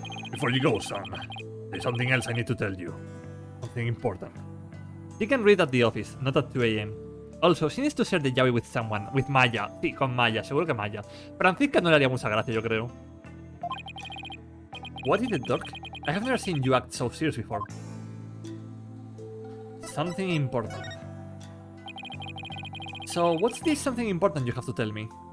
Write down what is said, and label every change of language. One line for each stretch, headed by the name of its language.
English: Before you go, son, there's something else I need to tell you. Something important. You can read at the office, not at 2 AM. Also, she needs to share the yaoi with someone, with Maya.
Spanish: Sí, con Maya, seguro que Maya. Francisca no le haría mucha gracia, yo creo.
English: What is it, Dirk? I have never seen you act so serious before. Something important. So, what's this something important you have to tell me?